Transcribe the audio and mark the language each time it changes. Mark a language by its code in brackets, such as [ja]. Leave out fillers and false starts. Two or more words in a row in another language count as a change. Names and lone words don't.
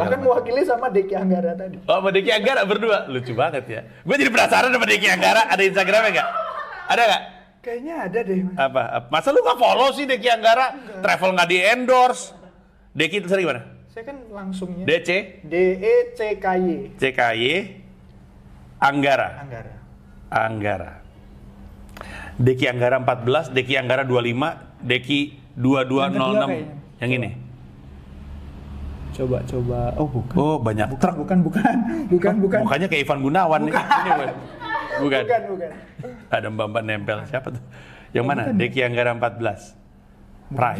[id] Bahkan macam. mewakili sama Deki Anggara tadi. Oh, sama Deki Anggara berdua. Lucu banget ya. Gue jadi penasaran sama Deki Anggara. Ada Instagramnya nggak? Ada nggak? Kayaknya ada deh. Apa? Masa lu nggak follow sih Deki Anggara? Travel nggak di endorse. Deki itu sering gimana? Saya kan langsungnya DC, DECKY CKY, Anggara. Anggara. Anggara. Deki Anggara 14, Deki Anggara 25, Deki 2206. kayaknya. Yang ini. Coba. Oh, bukan. Oh, banyak truk. Bukan. Mukanya kayak Ivan Gunawan nih. Ini bukan. Bukan. Ada mbak-mbak nempel. Siapa tuh? Yang mana? bukan. Deki Anggara 14. Private.